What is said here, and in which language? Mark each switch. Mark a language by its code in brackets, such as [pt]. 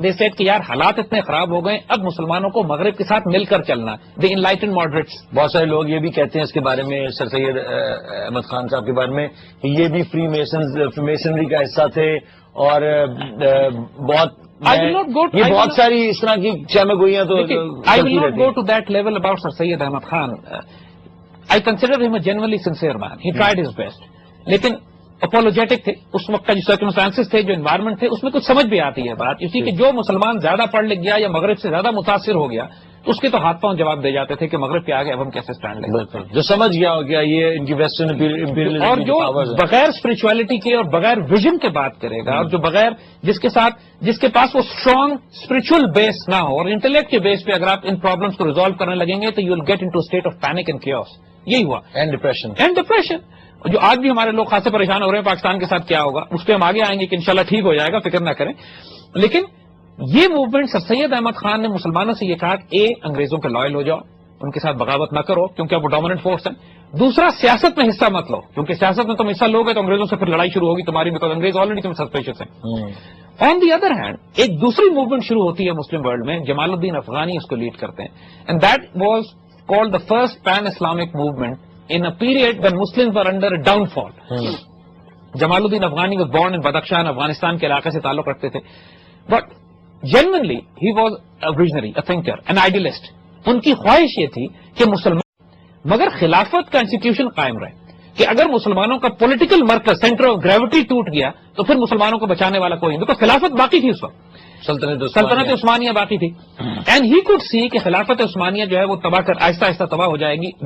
[en] they said [ur] کہ یار حالات اتنے خراب ہو گئے, اب مسلمانوں کو مغرب کے ساتھ مل کر چلنا. [en] They enlighten moderates. [ur] بہت سارے لوگ یہ بھی کہتے ہیں اس کے بارے میں, سر سید احمد خان صاحب کے بارے میں, کہ یہ بھی فری میسنری کا حصہ تھے اور بہت یہ بہت ساری اس طرح کی چمہ گوئیاں تو [en] I will not go to that level about Sir Syed Ahmad Khan. I consider him a genuinely sincere man. He tried his best. [ur] لیکن اپولوجیٹک تھے. اس وقت کا جو سرکمسٹانسز تھے, جو انوائرمنٹ تھے, اس میں کچھ سمجھ بھی آتی ہے بات. اسی کہ جو مسلمان زیادہ پڑھ لکھ گیا یا مغرب سے زیادہ متاثر ہو گیا تو اس کے تو ہاتھ پاؤں جواب دے جاتے تھے کہ مغرب کے آگے اب ہم کیسے اسٹینڈ لیں. بالکل, جو سمجھ گیا ہو گیا یہ ان کی ویسٹرن امپیریلزم اور جو بغیر اسپرچولیٹی کے اور بغیر ویژن کے بات کرے گا, اور جو بغیر جس کے پاس وہ اسٹرانگ اسپرچل بیس نہ ہو اور انٹلیکٹ کے بیس پہ اگر آپ ان پرابلمس کو ریزالو کرنے لگیں گے تو [en] You will get into state of panic and chaos. [ur] یہی ہوا. [en] And depression. [ur] جو آج بھی ہمارے لوگ خاصے پریشان ہو رہے ہیں پاکستان کے ساتھ کیا ہوگا, اس پہ ہم آگے آئیں گے کہ انشاءاللہ ٹھیک ہو جائے گا, فکر نہ کریں. لیکن یہ موومنٹ سر سید احمد خان نے مسلمانوں سے یہ کہا کہ انگریزوں کے لائل ہو جاؤ, ان کے ساتھ بغاوت نہ کرو کیونکہ اب وہ ڈومیننٹ فورس ہے. دوسرا, سیاست میں حصہ مت لو کیونکہ سیاست میں تم حصہ لوگے تو انگریزوں سے پھر لڑائی شروع ہوگی تمہاری, بیکاز انگریز آلریڈی تم سسپیشس ہیں. [en] on the other hand [ur] ایک دوسری موومنٹ شروع ہوتی ہے مسلم ورلڈ میں, جمال الدین افغانی اس کو لیڈ کرتے ہیں, [en] And that was called the first pan-Islamic movement in a period when Muslims were under a downfall. Jamaluddin Afghani was born in Badakhshan, Afghanistan [ur] کے علاقے سے تعلق رکھتے تھے. [en] But genuinely he was a visionary, a thinker, an idealist. [ur] ان کی خواہش یہ تھی کہ مسلمان مگر خلافت کا انسٹیٹیوشن قائم رہے کہ اگر مسلمانوں کا پولیٹیکل مرکز سینٹر آف گریوٹی ٹوٹ گیا تو پھر مسلمانوں کو بچانے والا کوئی نہیں, بیکاز خلافت باقی تھی اس وقت, سلطنت عثمانیہ باقی تھی. [en] and he could see [ur] کہ خلافت عثمانیہ جو ہے وہ تباہ کر آہستہ آہستہ تباہ ہو جائے گی.